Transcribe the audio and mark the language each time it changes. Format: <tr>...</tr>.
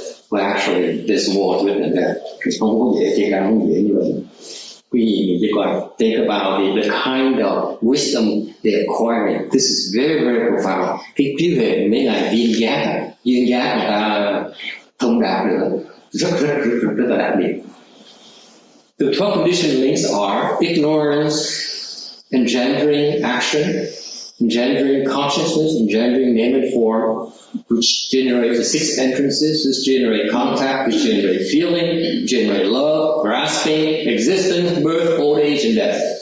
<en>Well, actually, there's more to it than that.</en> <vi>Không có dễ, chỉ càng không dễ như vậy. Quý vị mình chỉ còn</vi> <en>think about the kind of wisdom they're acquiring. This is very, very profound.</en> <vi>Cái trí huệ mấy ngài duyên giác người ta thông đạt được rất là đặc biệt.</vi> <en>The 12 conditioned links are ignorance, engendering action, engendering consciousness, engendering name and form, which generate the 6 entrances, which generate contact, which generate feeling, generate love, grasping, existence, birth, old age, and death.</en>